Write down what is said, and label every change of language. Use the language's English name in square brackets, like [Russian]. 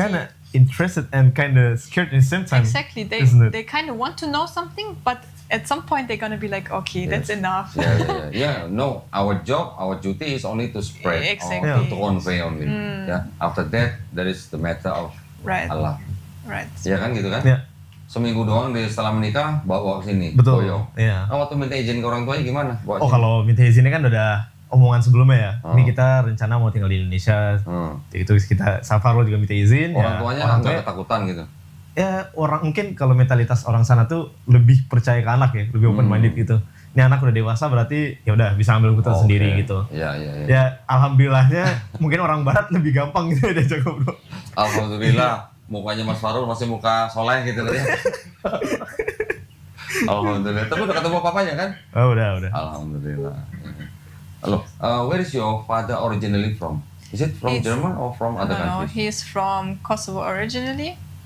[English] kind of interested and kind of scared in the same time. Exactly. isn't it? They kind of want to know something, but at some point they're gonna be like, okay, that's Yes. enough. Yeah. No, our job, our duty is only to spread, Exactly. or to convey only. Yeah. After that, that is the matter of Right. Allah. Right. [Indonesian] Ya kan gitu kan? Ya, Seminggu doang setelah menikah bawa ke sini. betul. Boyong. Iya. Nah, waktu minta izin ke orang tuanya gimana? Bawa sini? kalau minta izinnya kan udah omongan sebelumnya ya. Ini kita rencana mau tinggal di Indonesia. Itu kita Safarul juga minta izin. Orang tuanya nggak ketakutan gitu. Ya orang mungkin kalau mentalitas orang sana tuh lebih percaya ke anak ya, lebih open minded gitu. Ini anak udah dewasa berarti ya udah bisa ambil keputusan sendiri gitu. Iya. Ya alhamdulillahnya mungkin orang barat lebih gampang gitu diajak ngobrol. Alhamdulillah mukanya Mas Farul masih muka soleh gitu ya. Alhamdulillah. Tapi udah ketemu papanya kan? Oh udah. Alhamdulillah. [English] Halo, where is your father originally from? Is it from German or from other No, countries? he's from Kosovo originally.